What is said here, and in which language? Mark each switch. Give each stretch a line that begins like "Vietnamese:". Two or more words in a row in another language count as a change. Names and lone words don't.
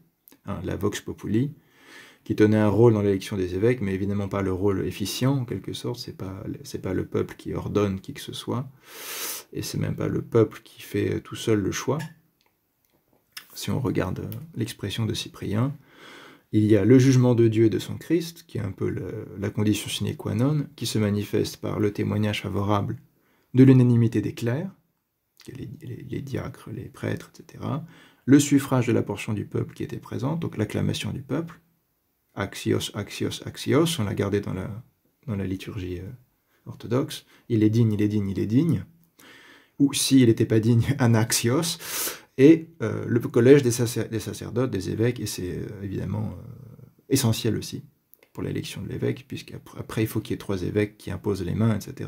Latin: La Vox Populi,
French: qui tenait un rôle dans l'élection des évêques, mais évidemment pas le rôle efficient, en quelque sorte, c'est pas le peuple qui ordonne qui que ce soit, et c'est même pas le peuple qui fait tout seul le choix. Si on regarde l'expression de Cyprien, il y a le jugement de Dieu et de son Christ, qui est un peu la condition
Latin: sine qua non,
French: qui se manifeste par le témoignage favorable de l'unanimité des clercs, les diacres, les prêtres, etc., le suffrage de la portion du peuple qui était présente, donc l'acclamation du peuple,
Greek: άξιος, άξιος, άξιος,
French: on l'a gardé dans la liturgie orthodoxe, il est digne, il est digne, il est digne, ou s'il n'était pas digne, anaxios, et le collège des sacerdotes, des évêques, et c'est évidemment essentiel aussi pour l'élection de l'évêque, puisqu'après il faut qu'il y ait 3 évêques qui imposent les mains, etc.